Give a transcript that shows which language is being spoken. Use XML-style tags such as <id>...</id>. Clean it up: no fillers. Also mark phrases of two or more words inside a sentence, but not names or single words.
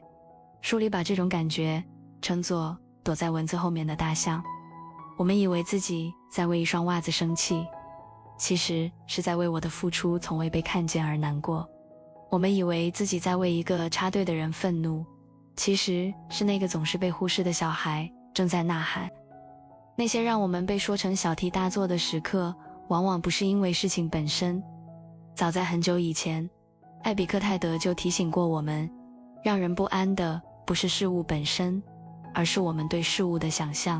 <zh>書裡把這種感覺稱作躲在文字後面的大象。我們以為自己在為一雙襪子生氣，其實是在為我的付出從未被看見而難過。我們以為自己在為一個插隊的人憤怒，其實是那個總是被忽視的小孩正在吶喊。那些讓我們被說成小題大做的時刻，往往不是因為事情本身。早在很久以前，艾比克泰德就提醒過我們，讓人不安的不是事物本身，而是我们对事物的想象。</zh>